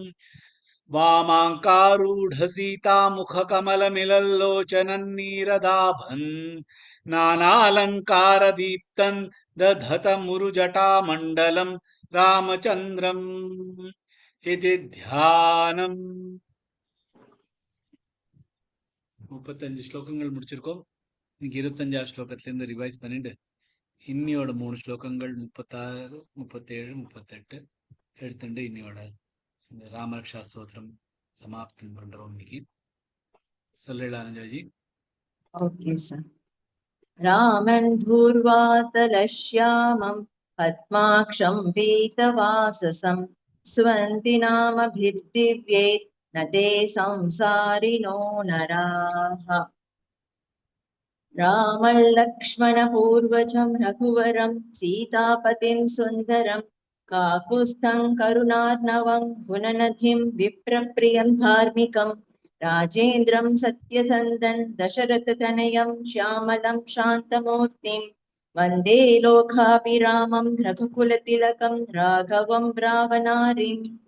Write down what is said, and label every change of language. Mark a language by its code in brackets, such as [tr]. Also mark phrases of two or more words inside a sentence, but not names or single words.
[sa] वामाङ्कारूढसीतामुखकमलमिलल्लोचनन्नीरदाभन् नानालङ्कारदीप्तन् दधतमुरुजटामण्डलं रामचन्द्रम् इति ध्यानम्. [ta] 35 ஸ்லோகங்கள் முடிச்சிருக்கோம். இன்னைக்கு 25 ஸ்லோகத்திலிருந்து ரிவைஸ் பண்ணிட்டு இன்னியோட 3 ஸ்லோகங்கள் 36, 37, 38 எடுத்துட்டு இன்னியோட இந்த ராமரக்ஷா ஸ்தோத்திரம் சமாப்தம் பண்றோம். இன்னைக்கு சொல்லலாம் அனஞ்சாஜி. [en] OK sir. [sa] रामन् धूर्वातलश्यामं पद्माक्षं पीतवाससं स्वन्ति नामभिर्दिव्ये न ते संसारिणो नराः. रामल्लक्ष्मणपूर्वजं रघुवरं सीतापतिं सुन्दरं काकुस्थं करुणार्णवं गुणनधिं विप्रप्रियं धार्मिकं राजेन्द्रं सत्यसन्दन् दशरथतनयं श्यामलं शान्तमूर्तिं वन्दे लोकाभिरामं रघुकुलतिलकं राघवं रावणारिम्.